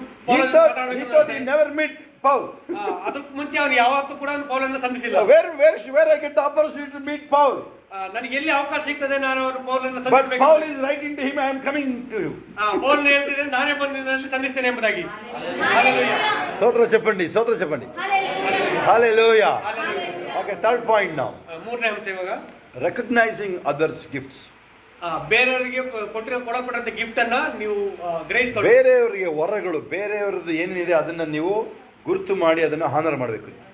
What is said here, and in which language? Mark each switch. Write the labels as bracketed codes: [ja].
[en] he thought he never meet Paul. [kn] ಅದಕ್ಕೆ ಮುಂಚೆ ಅವನು ಯಾವತ್ತೂ ಕೂಡ ಪೌಲನ್ನು ಸಂಧಿಸಿಲ್ಲ. [en] Where I get the opportunity to meet Paul? [kn] ನನಗೆ ಎಲ್ಲಿ ಅವಕಾಶ ಸಿಗ್ತದೆ ನಾನು ಪೌಲನ್ನು ಸಂಧಿಸಬೇಕು. [en] But Paul is writing to him, I am coming to you. [kn] Paul ಹೇಳ್ತಿದ್ರೆ ನಾನೇ ಬಂದು ನಿನ್ನಲ್ಲಿ ಸಂಧಿಸ್ತೇನೆ ಎಂಬುದಾಗಿ. [en] Hallelujah. [te] ಸ್ತೋತ್ರ చెప్పండి. [en] Hallelujah. Okay, third point now. [kn] 3ನೇ ಅಂಶ ಇವಾಗ [en] recognizing others gifts. [kn] ಬೇರೆಯವರಿಗೆ ಕೊಡಲ್ಪಟ್ಟಂತ ಗಿಫ್ಟ್ ಅನ್ನ ನೀವು ಗ್ರಹಿಸಿಕೊಳ್ಳಿ. ಬೇರೆಯವರಿಗೆ ವರಗಳು, ಬೇರೆಯವರದ್ದು ಏನಿದೆ ಅದನ್ನ ನೀವು ಗುರುತು ಮಾಡಿ ಅದನ್ನ ಹಾನರ್ ಮಾಡಬೇಕು.